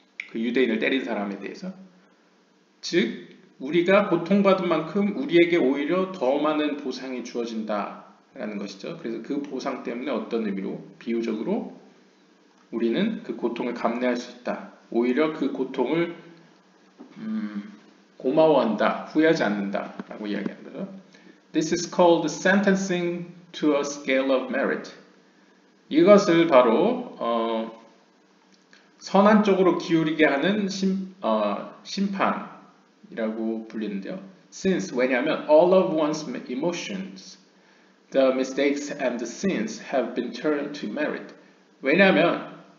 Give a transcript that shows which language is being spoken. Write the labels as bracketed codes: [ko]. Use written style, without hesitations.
[ko] 그 유대인을 때린 사람에 대해서. 즉 우리가 고통받은 만큼 우리에게 오히려 더 많은 보상이 주어진다라는 것이죠. 그래서 그 보상 때문에 어떤 의미로 비유적으로 우리는 그 고통을 감내할 수 있다. 오히려 그 고통을 고마워한다, 후회하지 않는다라고 이야기하는 거죠. [en] This is called sentencing to a scale of merit. [ko] 이것을 바로 선한 쪽으로 기울이게 하는 심판이라고 불리는데요. [en] Since [ko] 왜냐하면 [en] all of one's emotions, the mistakes and the sins have been turned to merit. [ko] 왜냐하면